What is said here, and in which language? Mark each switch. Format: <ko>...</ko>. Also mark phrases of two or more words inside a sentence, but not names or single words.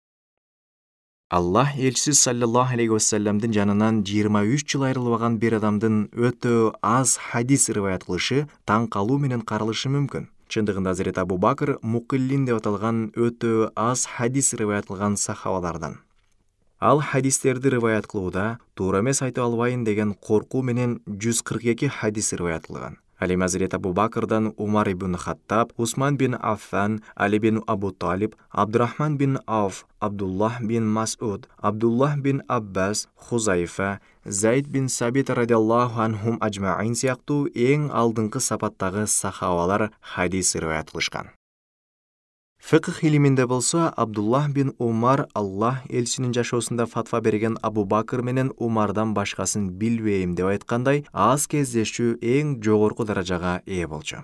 <ky>Аллах элчиси</ky> <ar>صلى الله عليه وسلم</ar> <ky>жанынан 23 жыл айрылбаган бир адамдын өтө аз хадис риваят кылышы таң калуу менен каралышы мүмкүн. Чындыгында Азирет Абу Бакр мукиллин деп аталган өтө аз хадис риваят кылган сахабалардан. Ал хадистерди риваят кылууда туура эмес айта албайын деген коркуу менен 142 хадис риваят кылган. Ал эми Азирет Абу Бакрдан Умар ибн Хаттаб, Усман бин Аффан, Али бин Абу Талиб, Абдурахман бин Ауф, Абдуллах бин Масуд, Абдуллах бин Аббас, Хузайфа, Зайд бин Сабит</ky> <ar>رضي الله عنهم أجمعين</ar> <ky>сыяктуу эң алдыңкы сапаттагы сахабалар хадис риваят кылышкан. Фикх илиминде болсо Абдуллах бин Умар Аллах элчисинин жашоосунда фатва берген Абу Бакр менен Умардан башкасын билбейм деп айткандай, аз кездешүү эң жогорку даражага ээ болчу.</ky>